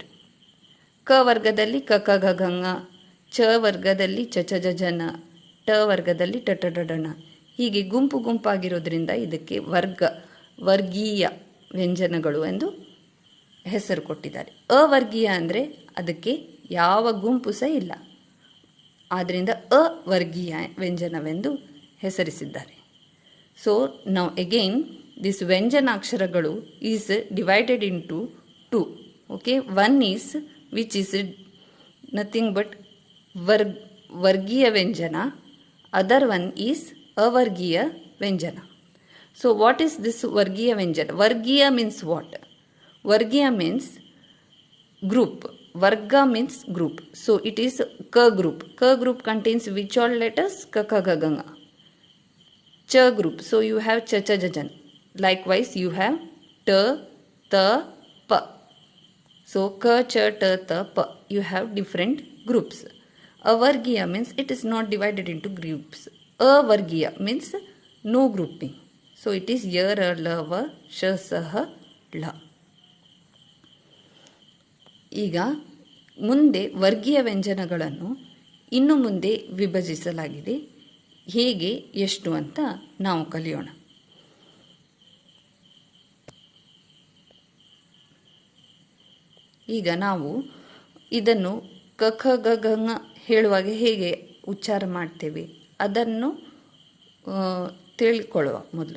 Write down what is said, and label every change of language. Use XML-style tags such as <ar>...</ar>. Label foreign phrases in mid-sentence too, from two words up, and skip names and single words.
<kn>ಕ ವರ್ಗದಲ್ಲಿ ಕ ಕ ಗ ಘ ङ, ಚ ವರ್ಗದಲ್ಲಿ ಚ ಚ ಜ ಝ ನ, ಟ ವರ್ಗದಲ್ಲಿ ಟ ಠ ಡ ಢ ಣ, ಹೀಗೆ ಗುಂಪು ಗುಂಪಾಗಿರೋದ್ರಿಂದ ಇದಕ್ಕೆ ವರ್ಗೀಯ ವ್ಯಂಜನಗಳು ಎಂದು ಹೆಸರು ಕೊಟ್ಟಿದ್ದಾರೆ. ಅವರ್ಗೀಯ ಅಂದರೆ ಅದಕ್ಕೆ ಯಾವ ಗುಂಪು ಸಹ ಇಲ್ಲ, ಆದ್ದರಿಂದ ಅವರ್ಗೀಯ ವ್ಯಂಜನವೆಂದು ಹೆಸರಿಸಿದ್ದಾರೆ.</kn> <en>ಸೊ ನಾವು again this ವ್ಯಂಜನಾಕ್ಷರಗಳು is divided into 2. okay, one is which is nothing but</en> <kn>ವರ್ಗೀಯ ವ್ಯಂಜನ,</kn> <en>other one is</en> <kn>ಅವರ್ಗೀಯ ವ್ಯಂಜನ.</kn> <en>So what is this</en> <kn>ವರ್ಗೀಯ ವ್ಯಂಜನ?</kn> <en>Vargiya means what? Vargiya means group. Varga means group. So it is ka group. Ka group contains which all letters? Ka kha ga ga nga. Cha group. So you have cha cha ja jan. Likewise you have ta ta pa. So ka cha ta ta pa. You have different groups. Avargiya means it is not divided into groups. Avargiya means no grouping. So it is ya, ra, la, va, sha, sa, ha, la.</en> <kn>ಈಗ ಮುಂದೆ ವರ್ಗೀಯ ವ್ಯಂಜನಗಳನ್ನು ಇನ್ನು ಮುಂದೆ ವಿಭಜಿಸಲಾಗಿದೆ. ಹೇಗೆ, ಎಷ್ಟು ಅಂತ ನಾವು ಕಲಿಯೋಣ. ಈಗ ನಾವು ಇದನ್ನು ಕ ಖ ಗ ಘ ङ ಹೇಳುವಾಗ ಹೇಗೆ ಉಚ್ಚಾರ ಮಾಡ್ತೇವೆ ಅದನ್ನು ತಿಳ್ಕೊಳ್ಳುವ ಮೊದಲು.</kn>